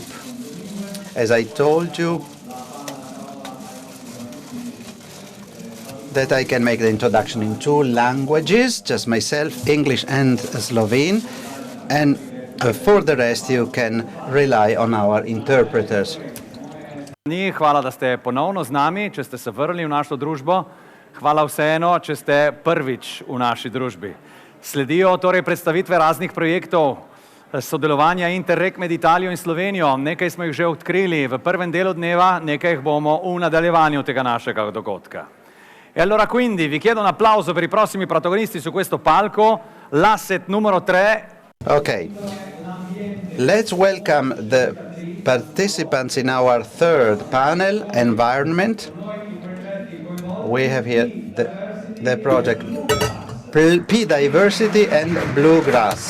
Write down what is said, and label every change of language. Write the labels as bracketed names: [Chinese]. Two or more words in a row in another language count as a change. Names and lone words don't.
[English] As I told you, that I can make the introduction in two languages, just myself, English and Slovene, and for the rest you can rely on our interpreters. [Slovenian] Hvala, da ste ponovno z nami, če ste se vrnili v našo družbo. Hvala vseeno, če ste prvič v naši družbi. Sledijo torej predstavitve raznih projektov sodelovanja Interreg med Italijo in Slovenijo. Nekaj smo jih že odkrili v prvem delu dneva, nekaj jih bomo v nadaljevanju tega našega dogodka. [Italian] E allora quindi vi chiedo un applauso per i prossimi protagonisti su questo palco, l'asset numero 3. [English] Okay, let's welcome the participants in our third panel, environment. We have here the project P Diversity and Bluegrass.